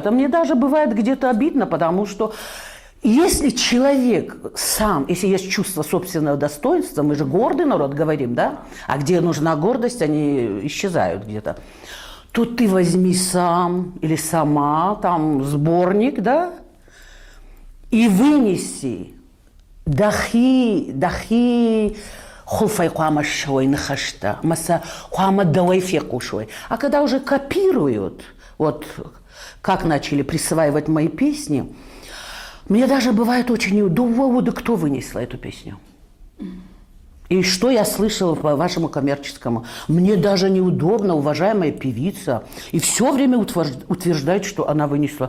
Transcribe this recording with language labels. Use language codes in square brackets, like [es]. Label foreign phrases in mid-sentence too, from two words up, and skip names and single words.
[ru] А мне даже бывает где-то обидно, потому что если человек сам, если есть чувство собственного достоинства, мы же гордый народ говорим, да? А где нужна гордость, они исчезают где-то. То ты возьми сам или сама там сборник, да, и вынеси. Дахи хулфай куама шой нахашта, маса куама давай феку шой. А когда уже копируют, вот как начали присваивать мои песни, мне даже бывает очень неудобно, да кто вынесла эту песню? И что я слышала по вашему коммерческому? Мне даже неудобно, уважаемая певица. И все время утверждает, что она вынесла.